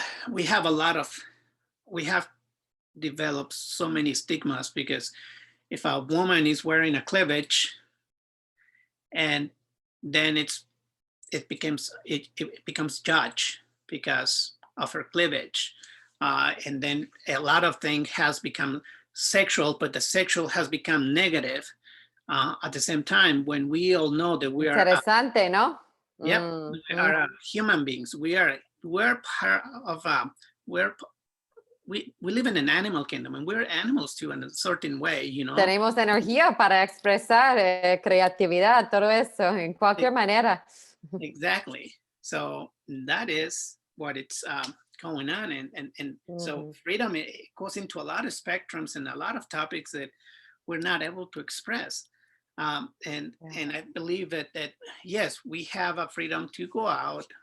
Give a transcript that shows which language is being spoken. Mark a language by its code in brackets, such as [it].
[en] we have we have developed so many stigmas, because if a woman is wearing a cleavage, and then it becomes judged because of her cleavage, and then a lot of things has become sexual, but the sexual has become negative. At the same time, when we all know that we are, [es] Interesante, ¿no? [en] yep, we are Mhm. human beings. We're part of we're we live in an animal kingdom, and we're animals too in a certain way, you know. [es] Tenemos energía para expresar, creatividad, todo eso, en E- cualquier manera. [en] Exactly. So that is what it's going on, and so Ujú. freedom, it goes into a lot of spectrums and a lot of topics that we're not able to express. And Yeah. I believe that yes, we have a freedom to go out.